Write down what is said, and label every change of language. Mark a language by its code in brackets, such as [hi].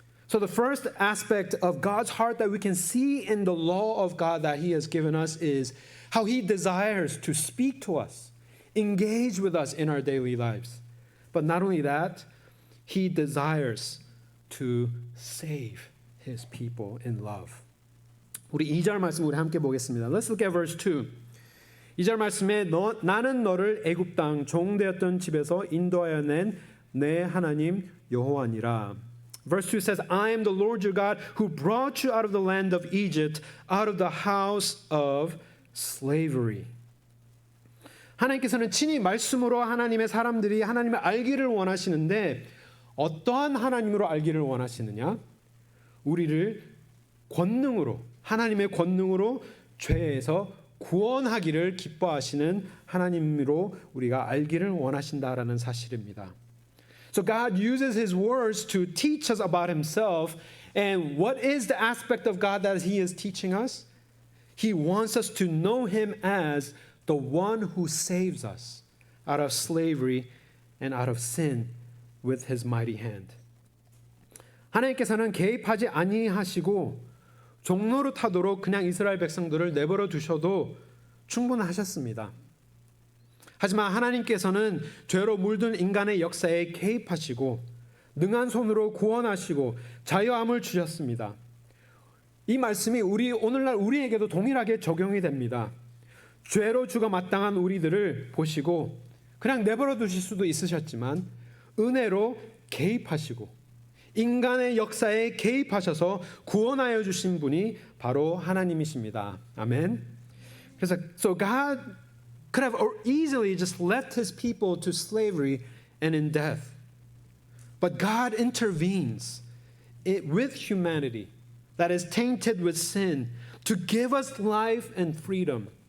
[en] So the first aspect of God's heart that we can see in the law of God that He has given us is how He desires to speak to us, engage with us in our daily lives. But not only that, He desires to save His people in love. [ko] 우리 2절 말씀 우리 함께 보겠습니다. [en] Let's look at verse 2. [ko] 2절 말씀에 나는 너를 애굽 땅 종되었던 집에서 인도하여 낸 내 하나님 여호와니라. [en] Verse 2 says, I am the Lord your God who brought you out of the land of Egypt, out of the house of slavery. [ko] 하나님께서는 친히 말씀으로 하나님의 사람들이 하나님을 알기를 원하시는데 어떠한 하나님으로 알기를 원하시느냐? 우리를 권능으로, 하나님의 권능으로 죄에서 구원하기를 기뻐하시는 하나님으로 우리가 알기를 원하신다라는 사실입니다. [en] So God uses His words to teach us about Himself. And what is the aspect of God that He is teaching us? He wants us to know Him as the one who saves us out of slavery and out of sin with His mighty hand. [ko] 하나님께서는 개입하지 아니하시고 종노릇하도록 그냥 이스라엘 백성들을 내버려 두셔도 충분하셨습니다. 하지만 하나님께서는 죄로 물든 인간의 역사에 개입하시고 능한 손으로 구원하시고 자유함을 주셨습니다. 이 말씀이 오늘날 우리에게도 동일하게 적용이 됩니다. 죄로 죽어 마땅한 우리들을 보시고 그냥 내버려 두실 수도 있으셨지만 은혜로 개입하시고 인간의 역사에 개입하셔서 구원하여 주신 분이 바로 하나님이십니다. 아멘. 그래서 [en] so God could have easily just left His people to slavery and in death. But God intervenes with humanity that is tainted with sin to give us life and freedom.